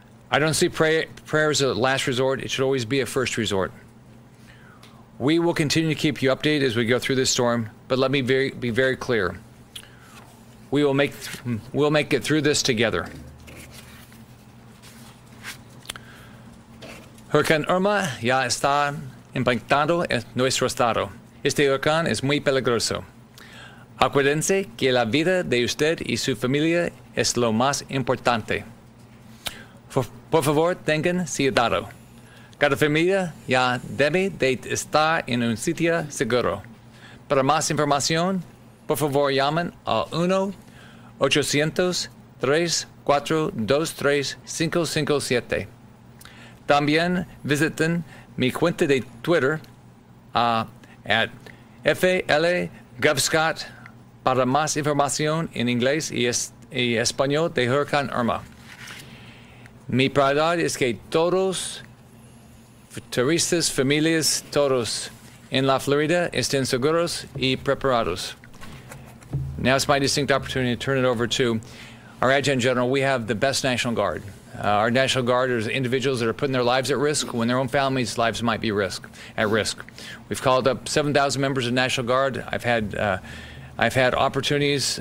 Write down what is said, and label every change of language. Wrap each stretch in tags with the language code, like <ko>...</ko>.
<en>I don't see prayer as a last resort. It should always be a first resort. We will continue to keep you updated as we go through this storm, but let me be very clear. We'll make it through this together.</en> <es>Hurricane Irma ya está impactando en nuestro estado. Este huracán es muy peligroso. Acuérdense que la vida de usted y su familia es lo más importante. Por favor, tengan cuidado. Cada familia ya debe de estar en un sitio seguro. Para más información, por favor llamen al 1-800-342-3557. También visiten mi cuenta de Twitter @FLGovScott para más información en inglés y español de Huracán Irma. Mi prioridad es que todos, turistas, familias, todos en la Florida estén seguros y preparados.</es> <en>Now it's my distinct opportunity to turn it over to our Adjutant General. We have the best National Guard. Our National Guard are individuals that are putting their lives at risk when their own families' lives might be at risk. We've called up 7,000 members of the National Guard. I've had opportunities.</en>